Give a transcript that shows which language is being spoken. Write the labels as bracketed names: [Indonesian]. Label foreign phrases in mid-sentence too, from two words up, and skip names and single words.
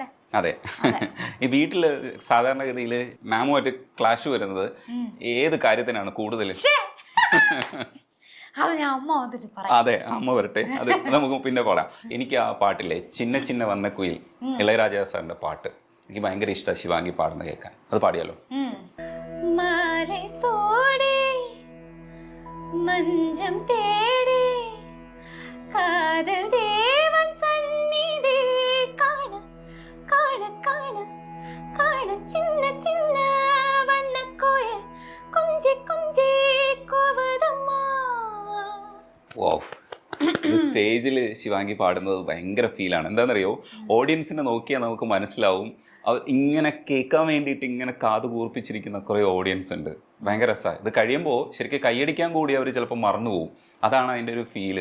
[Malayalam] അതെ, ഈ വീട്ടില് സാധാരണഗതിയിൽ മാമുമായിട്ട് ക്ലാഷ് വരുന്നത് ഏത് കാര്യത്തിനാണ് കൂടുതൽ? അത് ഞാൻ അമ്മ വന്നിട്ട് പറയാം. അതെ, അമ്മ വരട്ടെ, അത് നമുക്ക് പിന്നെ പറയാം. എനിക്ക് ആ പാട്ടില്ലേ, ചിന്ന ചിന്ന വന്ന കുയിൽ, ഇളയരാജ സാറിന്റെ പാട്ട് എനിക്ക് ഭയങ്കര ഇഷ്ടമാണ്. ശിവാംഗി പാടുന്ന കേൾക്കാൻ, അത് പാടിയാലോ? [Tamil] മാலை சோடி மஞ்சம் தேடி காதல் தேவன் சந்நிதி காண காண காண காண சின்ன சின்ன வண்ண கோயில் கொஞ்சி கொஞ்சி கோவதம்மா. [English] Wow. [Malayalam] സ്റ്റേജിൽ ശിവാംഗി പാടുന്നത് ഭയങ്കര ഫീലാണ്. എന്താണെന്നറിയോ, ഓഡിയൻസിനെ നോക്കിയാൽ നമുക്ക് മനസ്സിലാവും ഇങ്ങനെ കേൾക്കാൻ വേണ്ടിയിട്ട് ഇങ്ങനെ കാത് കൂർപ്പിച്ചിരിക്കുന്ന കുറേ ഓഡിയൻസ് ഉണ്ട്. ഭയങ്കര രസമാണ്. ഇത് കഴിയുമ്പോൾ ശരിക്കും കൈയടിക്കാൻ കൂടി അവർ ചിലപ്പോൾ മറന്നു പോകും. അതാണ് അതിൻ്റെ ഒരു ഫീല്.